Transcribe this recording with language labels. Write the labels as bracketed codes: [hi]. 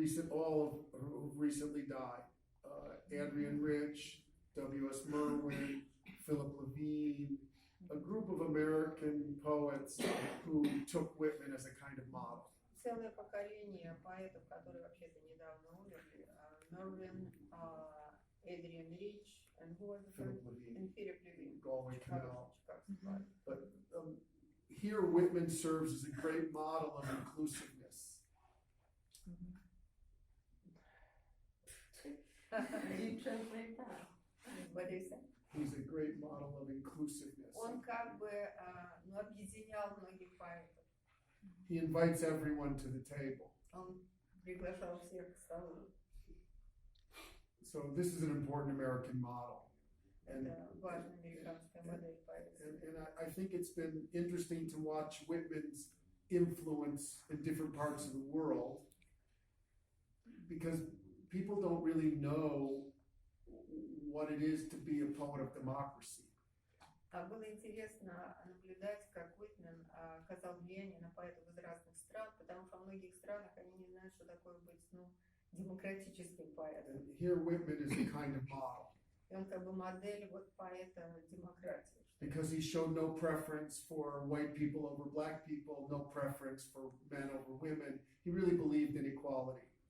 [en] All of who recently died. Adrienne Rich, W.S. Merwin, Philip Levine, a group of American poets who took Whitman as a kind of model. [ru] Целое поколение поэтов, которые вообще-то недавно умерли. [en] Merwin, Adrienne Rich, and who was the Philip first? Levine. And Philip Levine. Galway Canal. Chicago. But here Whitman serves as a great model of inclusiveness. You translate that. What do you say? He's a great model of inclusiveness. [ru] Он как бы объединял многих поэтов. [en] He invites everyone to the table. [ru] Он приглашал всех к столу. [en] So this is an important American model. And, [ru] Это важная американская модель поэзии. [en] and I think it's been interesting to watch Whitman's influence in different parts of the world because people don't really know what it is to be a poet of democracy. [ru] Было интересно наблюдать, как Уитмен оказал влияние на поэтов из разных стран, потому что в многих странах они не знают, что такое быть, демократическим поэтом. [en] And here Whitman is a kind of model [ru] И он как бы модель вот поэта демократии. [en] because he showed no preference for white people over black people, no preference for men over women. He really believed in equality.